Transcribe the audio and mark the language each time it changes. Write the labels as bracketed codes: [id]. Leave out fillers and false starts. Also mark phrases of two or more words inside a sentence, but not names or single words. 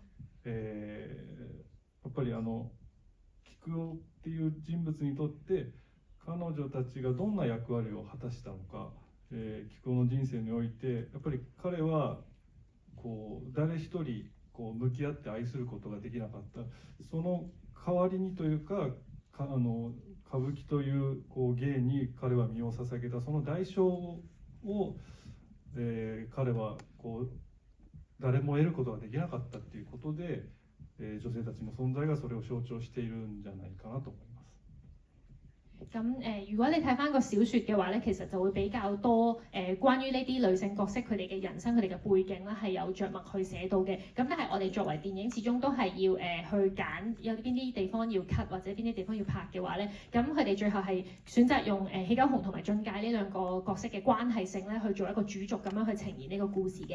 [ja] やっぱり菊男っていう人物にとって彼女たちがどんな役割を果たしたのか、菊男の人生においてやっぱり彼はこう誰一人こう向き合って愛することができなかった、その代わりにというか、歌舞伎というこう芸に彼は身を捧げた、その代償を、彼はこう誰も得ることができなかったっていうことで、女性たちの存在がそれを象徴しているんじゃないかなと思います。 [yue] 如果你睇翻個小説嘅話咧，其實就會比較多關於呢啲女性角色佢哋嘅人生、佢哋嘅背景咧係有着墨去寫到嘅。咁但係我哋作為電影，始終都係要去揀有邊啲地方要 cut 或者邊啲地方要拍嘅話咧，咁佢哋最後係選擇用喜久雄同埋俊介呢兩個角色嘅關係性咧去做一個主軸咁樣去呈現呢個故事嘅。